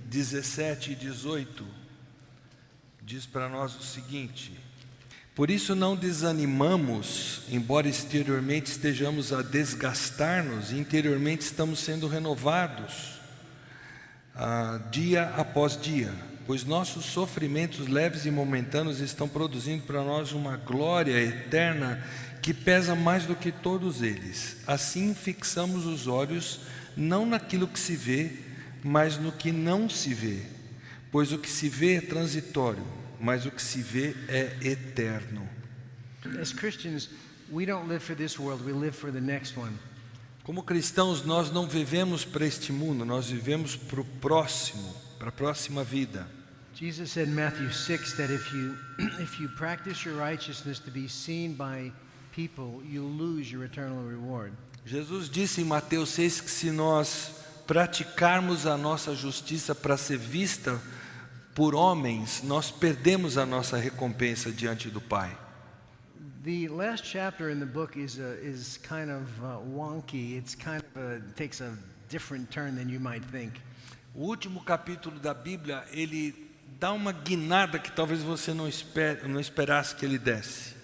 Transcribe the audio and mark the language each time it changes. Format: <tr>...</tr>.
<pt>17 e 18 diz para nós o seguinte: por isso não desanimamos, embora exteriormente estejamos a desgastar-nos, interiormente estamos sendo renovados dia após dia, pois nossos sofrimentos leves e momentâneos estão produzindo para nós uma glória eterna que pesa mais do que todos eles. Assim fixamos os olhos não naquilo que se vê, mas no que não se vê, pois o que se vê é transitório, mas o que se vê é eterno.</pt> <en>As Christians, we don't live for this world, we live for the next one.</en> <pt>Como cristãos, nós não vivemos para este mundo, nós vivemos para o próximo, para a próxima vida.</pt> <en>Jesus said in Matthew 6 that if you practice your righteousness to be seen by people, you'll lose your eternal reward.</en> <pt>Jesus disse em Mateus 6 que se nós praticarmos a nossa justiça para ser vista por homens, nós perdemos a nossa recompensa diante do Pai.</pt> <en>The last chapter in the book is kind of wonky. It's kind of takes a different turn than you might think.</en> <pt>O último capítulo da Bíblia, ele dá uma guinada que talvez você não esperasse que ele desse.</pt>